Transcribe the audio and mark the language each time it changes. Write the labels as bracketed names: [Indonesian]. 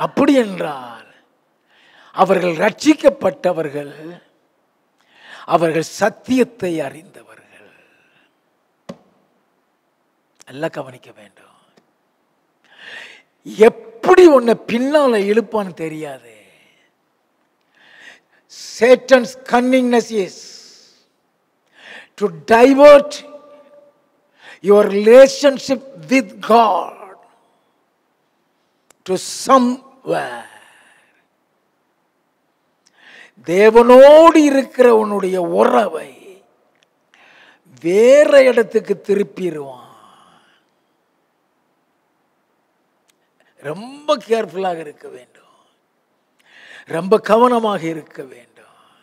[Tamil] அப்படி என்றால் அவர்கள் ரட்சிக்கப்பட்டவர்கள், அவர்கள் சத்தியத்தை அறிந்தவர்கள். நல்லா கவனிக்க வேண்டும். எப்படி உன்னை பின்னால இழுப்பான்னு தெரியாது. [English] Satan's cunningness is to divert your relationship with God to somewhere. [Tamil] தேவனோடு இருக்கிற உன்னுடைய உறவை வேற இடத்துக்கு திருப்பிடுவான். ரொம்ப கேர்ஃபுல்லாக இருக்க வேண்டும், ரொம்ப கவனமாக இருக்க வேண்டும்.